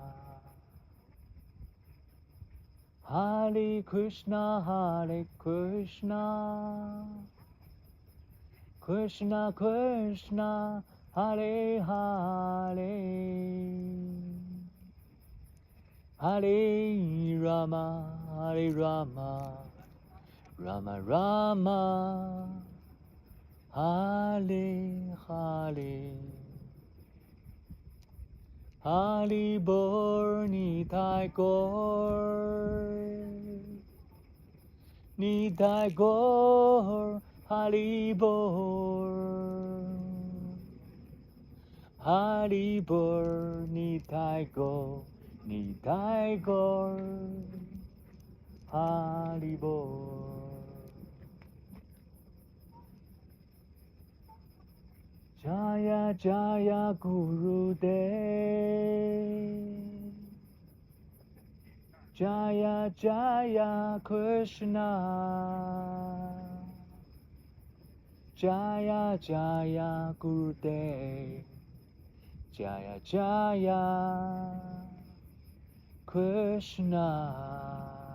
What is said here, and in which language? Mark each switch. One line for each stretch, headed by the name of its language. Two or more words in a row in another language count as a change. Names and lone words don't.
Sanskrit: Hare Krishna, Hare Krishna, Krishna Krishna, Hare Hare, Hare Rama, Hare Rama, Rama Rama, Hare Hare.
Bangla: Hari Bor Nitai Gor, Hari Bor, Hari Bor Nitai Gor, Hari Bor.
Sanskrit: Jaya Jaya Gurudev, Jaya Jaya Krishna, Jaya Jaya Gurudev, Jaya Jaya Krishna.